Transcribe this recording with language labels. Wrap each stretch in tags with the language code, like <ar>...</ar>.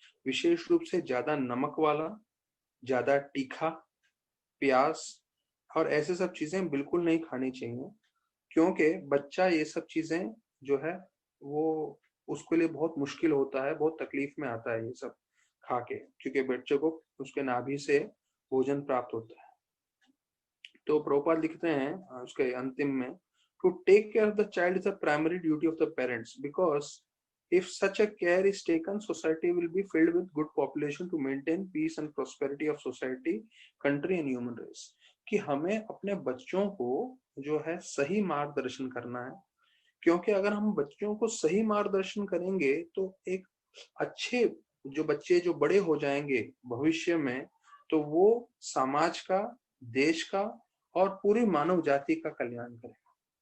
<hi>विशेष रूप से ज्यादा नमक वाला, ज्यादा तीखा, प्याज और ऐसे सब चीजें बिल्कुल नहीं खानी चाहिए, क्योंकि बच्चा ये सब चीजें जो है वो उसके लिए बहुत मुश्किल होता है, बहुत तकलीफ में आता है ये सब खा के, क्योंकि बच्चे को उसके नाभि से भोजन प्राप्त होता है। तो प्रभुपाद लिखते हैं उसके अंतिम में,</hi> <en>To take care of the child is the primary duty of the parents, because if such a care is taken, society will be filled with good population to maintain peace and prosperity of society, country and human race।</en> <hi>कि हमें अपने बच्चों को जो है सही मार्गदर्शन करना है, क्योंकि अगर हम बच्चों को सही मार्गदर्शन करेंगे तो एक अच्छे जो बच्चे जो बड़े हो जाएंगे भविष्य में, तो वो समाज का, देश का और पूरी मानव जाति का कल्याण करेगा।</hi>